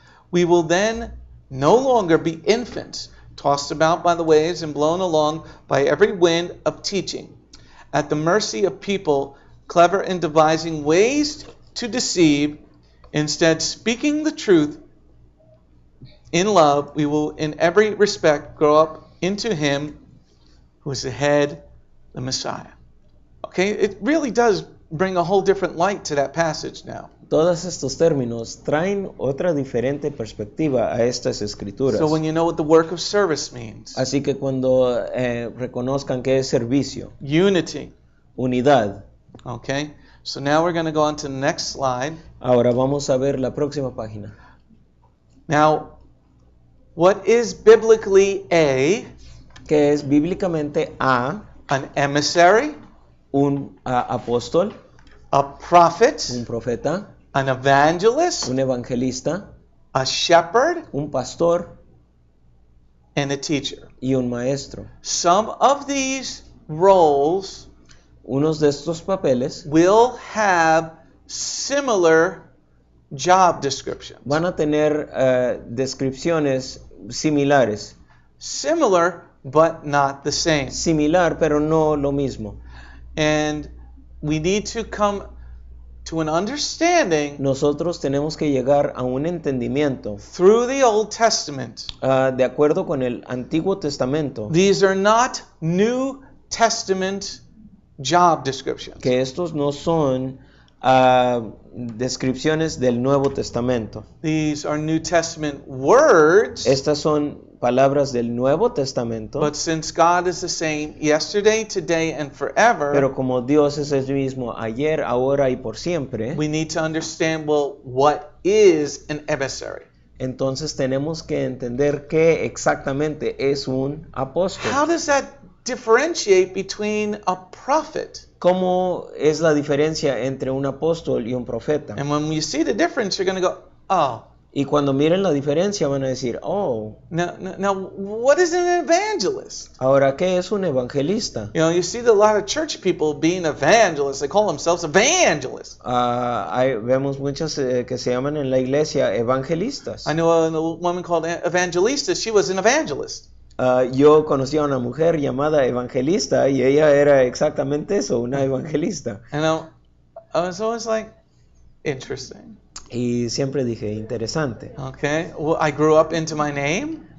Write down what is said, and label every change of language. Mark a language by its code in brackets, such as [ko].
[en] We will then no longer be infants, tossed about by the waves and blown along by every wind of teaching, at the mercy of people clever in devising ways to deceive. Instead, speaking the truth in love, we will in every respect grow up into Him who is the head, the Messiah. Okay, it really does bring a whole different light to that passage now. [es] Todos estos términos traen otra diferente perspectiva a estas escrituras. [en] So when you know what the work of service means, [es] Así que cuando reconozcan que es servicio, [en] unity, [es] unidad. [en] okay? So now we're going to go on to the next slide. [es] Ahora vamos a ver la próxima página. [en] Now, what is biblically [es] Que es bíblicamente a [en] an emissary, [es] un apóstol, [en] a prophet, [es] un profeta, [en] an evangelist, [es] un evangelista, [en] a shepherd, [es] un pastor [en] and a teacher? [es] y un maestro. [en] Some of these roles [es] Unos de estos papeles [en] will have similar job descriptions. [es] van a tener descripciones similares. [en] Similar, but not the same. [es] Similar, pero no lo mismo. [en] And we need to come to an understanding [es] Nosotros tenemos que llegar a un entendimiento [en] through the Old Testament. [es] de acuerdo con el Antiguo Testamento, [en] These are not New Testament job descriptions. [es] que estos no son descripciones del Nuevo Testamento. [en] These are New Testament words. [es] Estas son palabras del Nuevo Testamento, [en] But since God is the same yesterday, today, and forever, [es] pero como Dios es el mismo ayer, ahora y por siempre, [en] we need to understand, well, what is an emissary? [es] entonces tenemos que entender qué exactamente es un apóstol. [en] How does that differentiate between a prophet? [es] ¿Cómo es la diferencia entre un apóstol y un profeta? [en] And when you see the difference, you're going to go, oh. [es] Y cuando miren la diferencia van a decir, oh, [en] Now, what is an evangelist? [es] ahora, ¿qué es un evangelista? [en] You know, you see a lot of church people being evangelists. They call themselves evangelists. [es] Vemos muchas que se llaman en la iglesia evangelistas. [en] I know a woman called Evangelista. She was an evangelist. [es] Yo conocí a una mujer llamada Evangelista y ella era exactamente eso, una evangelista. [en] And I was always like, interesting. [es] Y siempre dije, interesante. [en] Okay. Well, I grew up into my name.